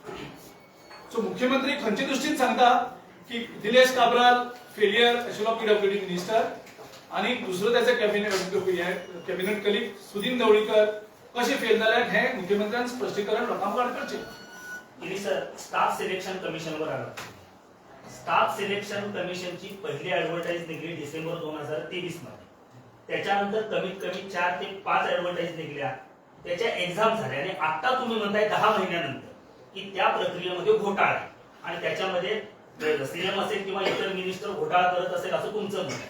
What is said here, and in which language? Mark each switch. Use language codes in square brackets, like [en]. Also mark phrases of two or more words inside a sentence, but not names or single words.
[kok] सो मुख्यमंत्री खंयचे दृश्टीन सांगता की दिलेश काब्राल फेलियर आशिल्लो PWD मिनिस्टर आनी दुसरो त्याचे [en] cabinet colleague [kok] सुदीन ढवळीकर कशे फेल जाल्यात हे मुख्यमंत्र्यान स्पश्टीकरण लोकांकडे करचें. [mr] इनी सर स्टाफ सिलेक्शन कमिशनवर आला. स्टाफ सिलेक्शन कमिशनची पहिली ऍडव्हर्टाईज निघली डिसेंबर 2023 मध्ये. त्याच्यानंतर कमीत कमी 4 ते 5 ऍडव्हर्टाईज निघल्या. त्याच्या एक्झाम झाल्या आणि आता तुम्ही म्हणताय 10 महिन्यानंतर की त्या प्रक्रियेमध्ये घोटाळा आणि त्याच्यामध्ये सीएम असेल किंवा इतर मिनिस्टर घोटाळा करत असेल असं तुमचं म्हणणं आहे.